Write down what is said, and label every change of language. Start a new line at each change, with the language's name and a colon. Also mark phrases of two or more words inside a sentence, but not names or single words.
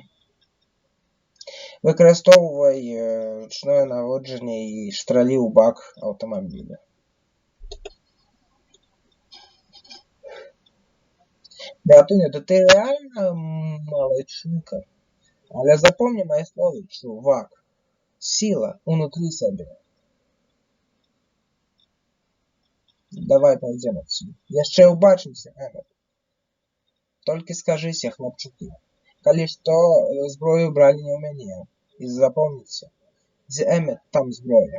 Belarusian: Выкарыстоўвай ручное наводжанне і стралі ў бак аўтамабіля.
Russian: Да, Братуня, да ты реально молодчинка. Але запомни мои слова, чувак. Сила внутри себя. Давай пойдем отсюда.
Belarusian: Яшчэ ўбачымся, Эмет. Толькі скажыся, хлопчуку. Калі што, зброю бралі не ў мяне. І запомніце, дзе Эмет, там зброя.